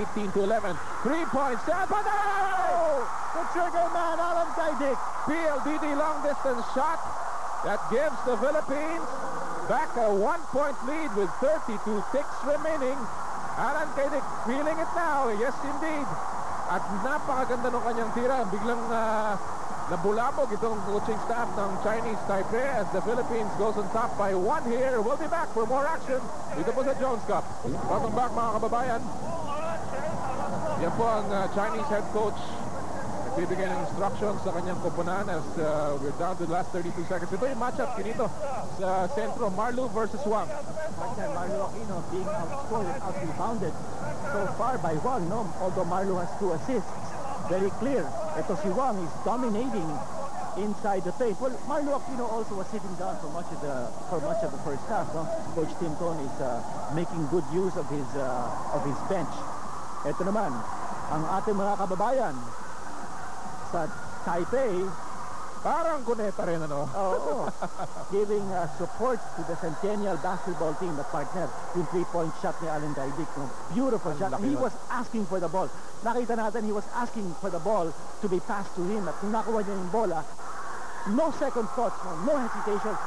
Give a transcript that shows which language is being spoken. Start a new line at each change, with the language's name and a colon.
English: 18-11. 3 points. The trigger man, Alan Kaydik. PLDD long distance shot. That gives the Philippines back a 1-point lead with 32 ticks remaining. Alan Kaidik feeling it now. Yes, indeed.
Filipino: At napakaganda ng kanyang tira. Biglang nabulabog itong
English: coaching staff ng Chinese Taipei as the Philippines goes on top by 1 here. We'll be back for more action
Filipino: dito po sa
English: Jones Cup. Welcome back
Filipino: mga kababayan. Yan po ang
English: Chinese head coach.
Filipino: Nagbibigay ng
English: instructions
Filipino: sa kanyang koponan
English: as we're down to the last 32 seconds.
Filipino: Ito yung matchup kinito sa sentro, Marlu versus Wang.
English: Marlu Aquino being outscored and out-rebounded so far by Wang, no? Although Marlu has 2 assists. Very clear.
Filipino: Ito si
English: Wang is dominating inside the paint. Well, Marlu Aquino also was sitting down for much of the first half. No? Coach Tim Cone is making good use of his bench.
Filipino: Ito naman ang ating mga kababayan sa Taipei. Parang kuneta rin, ano? Oo.
English: Giving support to the Centennial basketball team
Filipino: na partner yung
English: 3-point shot ni Alan Kaidik. No? Beautiful shot. He was asking for the ball.
Filipino: Nakita natin,
English: he was asking for the ball to be passed to him.
Filipino: At kung nakuha niya yung bola,
English: no second thoughts, no hesitation.